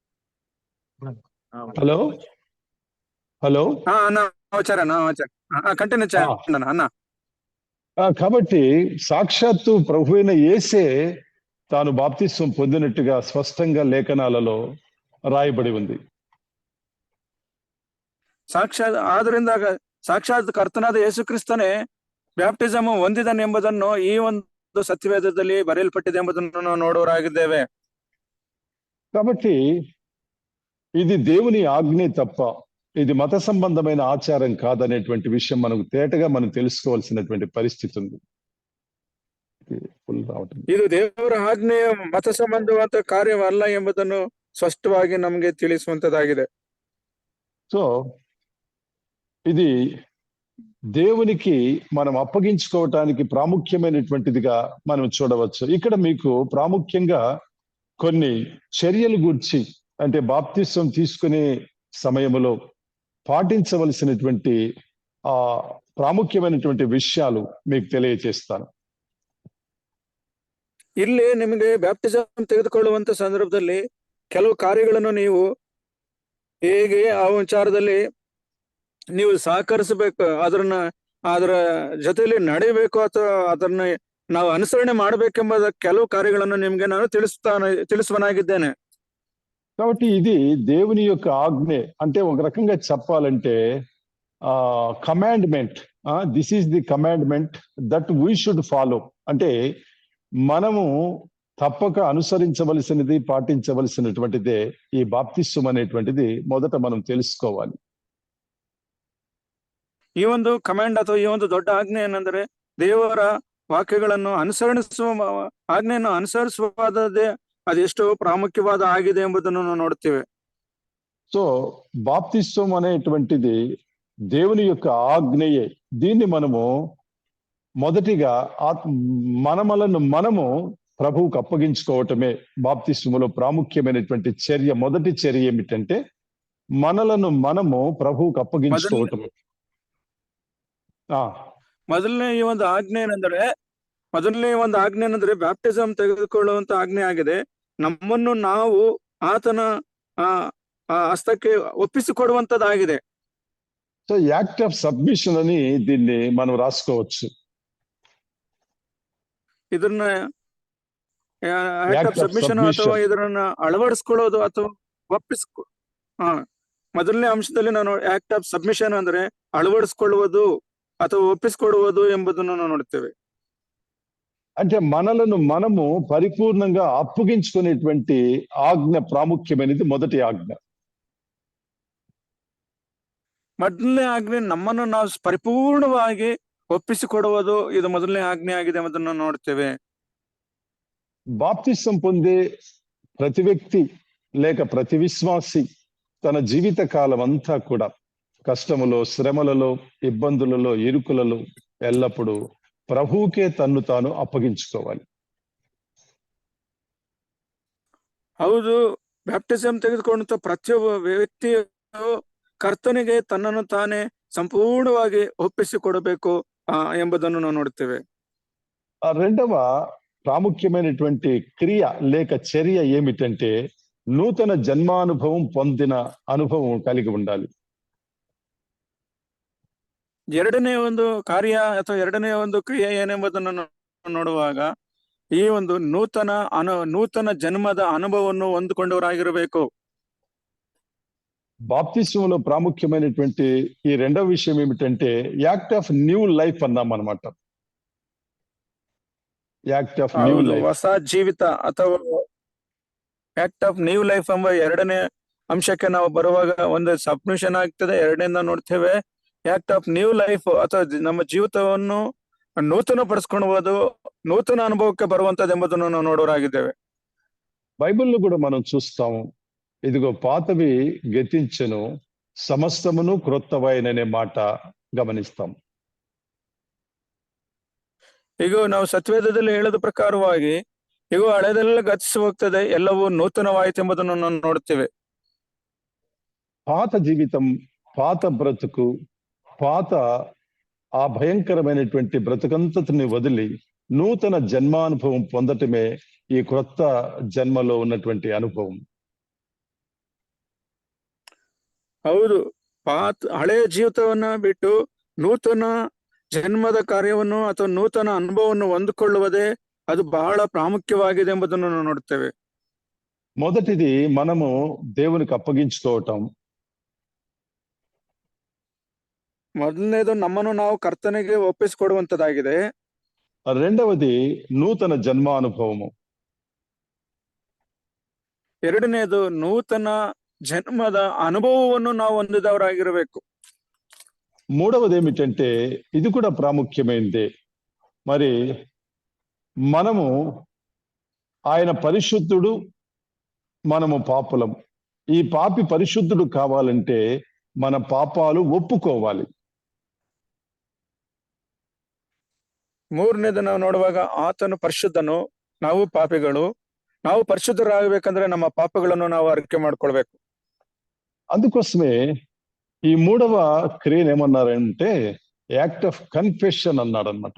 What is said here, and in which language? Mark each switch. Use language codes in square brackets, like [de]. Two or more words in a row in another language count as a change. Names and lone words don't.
[en] hello hello [te] అన్న వచ్చారన్నా, వచ్చారు, కంటిన్యూ చేయండి అన్న. కాబట్టి సాక్షాత్తు ప్రభు అయిన యేసే తాను బాప్తిస్వం పొందినట్టుగా స్పష్టంగా లేఖనాలలో రాయబడి ఉంది. [kn] ಸಾಕ್ಷಾತ್ ಕರ್ತನಾದ ಯೇಸುಕ್ರಿಸ್ತನೇ ಬ್ಯಾಪ್ಟಿಸಮ್ ಹೊಂದಿದನೆಂಬುದನ್ನು ಈ ಒಂದು ಸತ್ಯವೇದದಲ್ಲಿ ಬರೆಯಲ್ಪಟ್ಟಿದೆ ಎಂಬುದನ್ನು ನಾವು ನೋಡುವರಾಗಿದ್ದೇವೆ. [te] కాబట్టి ఇది దేవుని ఆజ్ఞే తప్ప ఇది మత సంబంధమైన ఆచారం కాదనేటువంటి విషయం మనకు తేటగా మనం తెలుసుకోవాల్సినటువంటి పరిస్థితి ఉంది. [kn] ಇದು ದೇವರ ಆಜ್ಞೆಯ ಮತ ಸಂಬಂಧವಾದ ಕಾರ್ಯವಲ್ಲ ಎಂಬುದನ್ನು ಸ್ಪಷ್ಟವಾಗಿ ನಮಗೆ ತಿಳಿಸುವಂತದ್ದಾಗಿದೆ. [te] సో ఇది దేవునికి మనం అప్పగించుకోవటానికి ప్రాముఖ్యమైనటువంటిదిగా మనం చూడవచ్చు. ఇక్కడ మీకు ప్రాముఖ్యంగా కొన్ని చర్యలు గూర్చి, అంటే బాప్తిసం తీసుకునే సమయంలో పాటించవలసినటువంటి ఆ ಪ್ರಾಮುಖ್ಯమైనటువంటి ವಿಷಯಾలు మీకు తెలియజేస్తాను. [kn] ಇಲ್ಲಿ ನಿಮಗೆ ಬ್ಯಾಪ್ಟಿಸಮ್ ತೆಗೆದುಕೊಳ್ಳುವಂತ ಸಂದರ್ಭದಲ್ಲಿ ಕೆಲವು ಕಾರ್ಯಗಳನ್ನು ನೀವು ಹೇಗೆ ಆ ವಿಚಾರದಲ್ಲಿ ನೀವು ಸಹಕರಿಸಬೇಕು, ಅದರ ಜೊತೆಯಲ್ಲಿ ನಡೆಯಬೇಕು ಅಥವಾ ಅದನ್ನ ನಾವು ಅನುಸರಣೆ ಮಾಡಬೇಕೆಂಬ ಕೆಲವು ಕಾರ್ಯಗಳನ್ನು ನಿಮ್ಗೆ ನಾನು ತಿಳಿಸುವನಾಗಿದ್ದೇನೆ. [te] కాబట్టి ఇది దేవుని యొక్క ఆజ్ఞ. అంటే ఒక రకంగా చెప్పాలంటే [en] commandment, this is the commandment that we should follow. [te] అంటే మనము తప్పక అనుసరించవలసినది, పాటించవలసినటువంటిదే ఈ బాప్తిస్వం అనేటువంటిది మొదట మనం తెలుసుకోవాలి. [kn] ಈ ಒಂದು ಕಮಾಂಡ್ ಅಥವಾ ಈ ಒಂದು ದೊಡ್ಡ ಆಜ್ಞೆ ಏನಂದ್ರೆ ದೇವರ ವಾಕ್ಯಗಳನ್ನು ಆಜ್ಞೆಯನ್ನು ಅನುಸರಿಸುವುದೇ ಅದೆಷ್ಟು ಪ್ರಾಮುಖ್ಯವಾದ ಆಗಿದೆ ಎಂಬುದನ್ನು ನಾವು ನೋಡ್ತೇವೆ. [te] సో బాప్తిస్వం అనేటువంటిది దేవుని యొక్క ఆజ్ఞయే. దీన్ని మనము మొదటిగా మనము ప్రభువుకు అప్పగించుకోవటమే బాప్తిస్వములో ప్రాముఖ్యమైనటువంటి చర్య. మొదటి చర్య ఏమిటంటే మనలను మనము ప్రభువుకు అప్పగించుకోవటమే. [kn] ಮೊದಲನೇ ಒಂದು ಆಜ್ಞೆ ಏನಂದ್ರೆ ಬ್ಯಾಪ್ಟಿಸಮ್ ತೆಗೆದುಕೊಳ್ಳುವಂತ ಆಜ್ಞೆ ಆಗಿದೆ. ನಮ್ಮನ್ನು ನಾವು ಆತನ ಹಸ್ತಕ್ಕೆ ಒಪ್ಪಿಸಿಕೊಡುವಂತದ್ದಾಗಿದೆ. [te] సో [en] act of submission [te] అని దీన్ని మనం రాసుకోవచ్చు. [kn] ಇದನ್ನ [en] act of submission [kn] ಅಥವಾ ಇದನ್ನ ಅಳವಡಿಸ್ಕೊಳ್ಳೋದು ಅಥವಾ ಮೊದಲನೇ ಅಂಶದಲ್ಲಿ ನಾನು [en] act of submission [kn] ಅಂದ್ರೆ ಅಳವಡಿಸ್ಕೊಳ್ಳುವುದು ಅಥವಾ ಒಪ್ಪಿಸಿಕೊಡುವುದು ಎಂಬುದನ್ನು ನಾವು ನೋಡ್ತೇವೆ. [te] అంటే మనలను మనము పరిపూర్ణంగా అప్పగించుకునేటువంటి ఆజ్ఞ ప్రాముఖ్యమైనది మొదటి ఆజ్ఞ. [kn] ಮೊದಲನೇ ಆಜ್ಞೆ ನಮ್ಮನ್ನು ನಾವು ಪರಿಪೂರ್ಣವಾಗಿ ಒಪ್ಪಿಸಿಕೊಡುವುದು, ಇದು ಮೊದಲನೇ ಆಜ್ಞೆ ಆಗಿದೆ ಎಂಬುದನ್ನು ನೋಡ್ತೇವೆ. [te] బాప్తిసం పొందే ప్రతి వ్యక్తి లేక ప్రతి విశ్వాసి తన జీవిత కాలం అంతా కూడా కష్టములో, శ్రమలలో, ఇబ్బందులలో, ఇరుకులలో ఎల్లప్పుడూ ప్రభువుకే తన్ను తాను అప్పగించుకోవాలి. [kn] ಹೌದು, ಬ್ಯಾಪ್ಟಿಸಮ್ ತೆಗೆದುಕೊಂಡಂತ ಪ್ರತಿಯೊಬ್ಬ ವ್ಯಕ್ತಿಯು ಕರ್ತನಿಗೆ ತನ್ನನ್ನು ತಾನೇ ಸಂಪೂರ್ಣವಾಗಿ ಒಪ್ಪಿಸಿಕೊಡಬೇಕು ಎಂಬುದನ್ನು ನಾವು ನೋಡ್ತೇವೆ. [te] రెండవ ప్రాముఖ్యమైనటువంటి క్రియ లేక చర్య ఏమిటంటే నూతన జన్మానుభవం పొందిన అనుభవం కలిగి ఉండాలి. [kn] ಎರಡನೇ ಒಂದು ಕಾರ್ಯ ಅಥವಾ ಎರಡನೇ ಒಂದು ಕ್ರಿಯೆ ಏನೆಂಬುದನ್ನು ನೋಡುವಾಗ ಈ ಒಂದು ನೂತನ ಜನ್ಮದ ಅನುಭವವನ್ನು ಹೊಂದಿಕೊಂಡವರಾಗಿರಬೇಕು. [te] బాప్తిస్వంలో ప్రాముఖ్యమైనటువంటి ఈ రెండవ విషయం ఏమిటంటే [en] act of new life [te] అన్నాం అన్నమాట. [en] act of new life, [kn] ಹೊಸ ಜೀವಿತ ಅಥವಾ [en] act of new life [kn] ಎಂಬ ಎರಡನೇ ಅಂಶಕ್ಕೆ ನಾವು ಬರುವಾಗ ಒಂದು ಸಬ್ಮಿಷನ್ ಆಗ್ತದೆ. ಎರಡನೇದ ನೋಡ್ತೇವೆ [en] act of new life [kn] ಅಥವಾ ನಮ್ಮ ಜೀವಿತವನ್ನು ನೂತನ ಪಡಿಸ್ಕೊಳ್ಳುವುದು, ನೂತನ ಅನುಭವಕ್ಕೆ ಬರುವಂತದ್ದು ಎಂಬುದನ್ನು ನಾವು ನೋಡೋರಾಗಿದ್ದೇವೆ. [te] బైబిల్లో కూడా మనం చూస్తాము, ఇదిగో పాతవి గతించెను సమస్తమును క్రొత్తవైననే మాట గమనిస్తాం. [kn] ಈಗ ನಾವು ಸತ್ವೇದದಲ್ಲಿ ಹೇಳದ ಪ್ರಕಾರವಾಗಿ ಈಗ ಹಳೆದೆಲ್ಲ ಗತಿಸಿ ಹೋಗ್ತದೆ, ಎಲ್ಲವೂ ನೂತನವಾಯಿತು ಎಂಬುದನ್ನು ನಾವು ನೋಡ್ತೇವೆ. [te] పాత జీవితం, పాత బ్రతుకు, పాత ఆ భయంకరమైనటువంటి బ్రతుకంతటిని వదిలి నూతన జన్మానుభవం పొందటమే ఈ క్రొత్త జన్మలో ఉన్నటువంటి అనుభవం. [kn] ಹೌದು, ಹಳೆಯ ಜೀವಿತವನ್ನ ಬಿಟ್ಟು ನೂತನ ಜನ್ಮದ ಕಾರ್ಯವನ್ನು ಅಥವಾ ನೂತನ ಅನುಭವವನ್ನು ಹೊಂದಿಕೊಳ್ಳುವುದೇ ಅದು ಬಹಳ ಪ್ರಾಮುಖ್ಯವಾಗಿದೆ ಎಂಬುದನ್ನು ನಾವು ನೋಡ್ತೇವೆ. [te] మొదటిది మనము దేవునికి అప్పగించుకోవటం. [kn] ಮೊದಲನೇದು ನಮ್ಮನ್ನು ನಾವು ಕರ್ತನಿಗೆ ಒಪ್ಪಿಸಿಕೊಡುವಂತದ್ದಾಗಿದೆ. [te] రెండవది నూతన జన్మానుభవము. [kn] ಎರಡನೇದು ನೂತನ ಜನ್ಮದ ಅನುಭವವನ್ನು ನಾವು ಹೊಂದಿದವರಾಗಿರಬೇಕು. [te] మూడవది ఏమిటంటే ఇది కూడా ప్రాముఖ్యమైనదే. మరి మనము ఆయన పరిశుద్ధుడు, మనము పాపులం. ఈ పాపి పరిశుద్ధుడు కావాలంటే మన పాపాలు ఒప్పుకోవాలి. [kn] ಮೂರನೇದು ನಾವು ನೋಡುವಾಗ ಆತನು ಪರಿಶುದ್ಧನು, ನಾವು ಪಾಪಿಗಳು. ನಾವು ಪರಿಶುದ್ಧರಾಗಬೇಕಂದ್ರೆ ನಮ್ಮ ಪಾಪಗಳನ್ನು ನಾವು ಅರಿಕೆ ಮಾಡ್ಕೊಳ್ಬೇಕು. [te] అందుకోసమే ఈ మూడవ క్రియను ఏమన్నారంటే [en] act of confession [te] అన్నాడు అనమాట.